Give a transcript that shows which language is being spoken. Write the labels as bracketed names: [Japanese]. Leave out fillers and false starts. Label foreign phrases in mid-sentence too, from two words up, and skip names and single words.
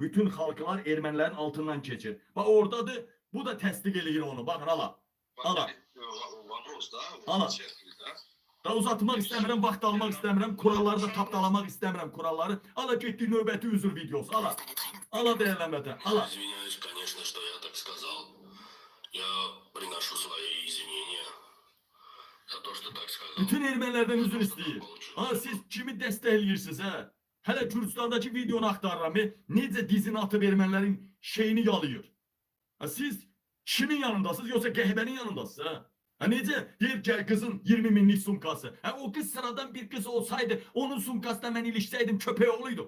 [Azerbaijani] Bütün xalqlar ermənilərin altından keçir. Bax oradadır. Bu da təsdiq eləyir onu. Baxın ala. Ala. Ala. Da uzatmaq istəmirəm, vaxt almaq istəmirəm, kuralları da tapdalamaq istəmirəm kuralları. Ala getdi növbəti üzr videosu. Ala. Ala dəyərlənmədə. Ala. [Russian] Извиняюсь, конечно, что я так сказал. Я приношу свои извинения за то, что так сказал. [Azerbaijani] Bütün ermənilərdən üzr istəyir. Ha, siz kimi dəstəkləyirsiniz hə? Hələ Gürcistandakı videonu axtarıram. Necə dizini atıb ermənilərin şeyini yalayır. Ha, siz kimin yanındasınız yoksa qəhbənin yanındasınız hə? Ha, necə? Deyir ki kızın 20 minlik sumkası. Ha, o kız sıradan bir kız olsaydı onun sumkasına mən ilişsəydim köpək oğluydum.